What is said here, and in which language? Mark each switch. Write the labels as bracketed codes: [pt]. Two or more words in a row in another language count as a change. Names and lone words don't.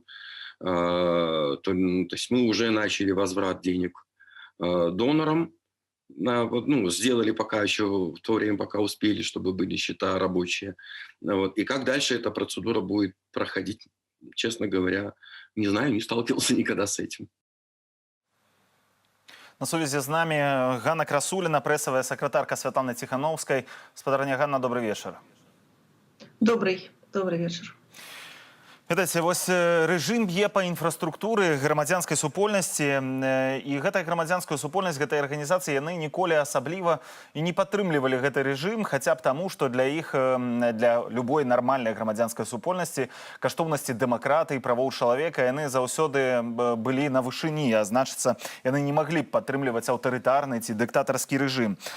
[ru] То есть мы уже начали возврат денег донорам, сделали пока еще в то время, пока успели, чтобы были счета рабочие. И как дальше эта процедура будет проходить, честно говоря, не знаю, не сталкивался никогда с этим. [be] На сувязі з нами Ганна Красуліна, пресовая сакратарка Святланы Тихановской. Спадарня Ганна, [ru] добрый вечер. Добрый вечер. [be] Ведаеце, вось рэжым б'е па інфраструктуры грамадзянскай супольнасці, і гэтая грамадзянская супольнасць, гэтай арганізацыі, яны ніколі асабліва і не падтрымлівалі гэты рэжым, хаця б таму, што для іх, для любой нармальнай грамадзянскай супольнасці, каштоўнасці дэмакратыі, правоў чалавека, яны заўсёды былі на вышыні, а значыцца, яны не маглі б падтрымліваць аўтарытарны ці дыктатарскі рэжым.